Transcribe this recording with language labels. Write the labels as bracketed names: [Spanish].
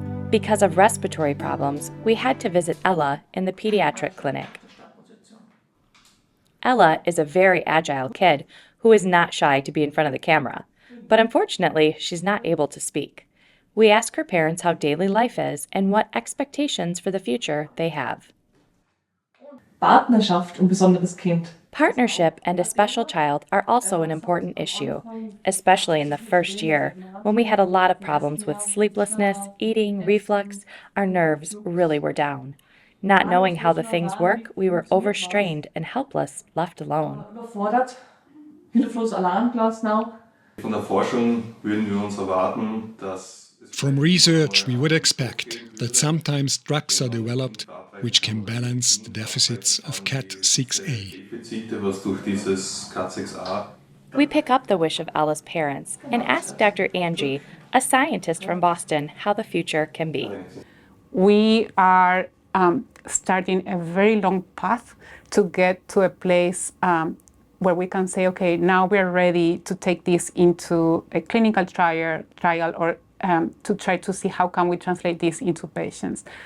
[English] Because of respiratory problems, we had to visit Ella in the pediatric clinic. Ella is a very agile kid who is not shy to be in front of the camera, but unfortunately, she's not able to speak. We ask her parents how daily life is and what expectations for the future they have. [German] Partnerschaft und besonderes Kind. [English] Partnership and a special child are also an important issue, especially in the first year when we had a lot of problems with sleeplessness, eating, reflux. Our nerves really were down. Not knowing how the things work, we were overstrained and helpless, left alone. [German] Überfordert, hilflos allein gelassen auch. Von der Forschung würden wir uns erwarten, dass [English] From research, we would expect that sometimes drugs are developed which can balance the deficits of KAT6A. [German] Defizite, was durch dieses KAT6A. [English] We pick up the wish of Ella's parents and ask Dr. Angie, a scientist from Boston, how the future can be. We are starting a very long path to get to a place where we can say, okay, now we're ready to take this into a clinical trial or to try to see how can we translate this into patients.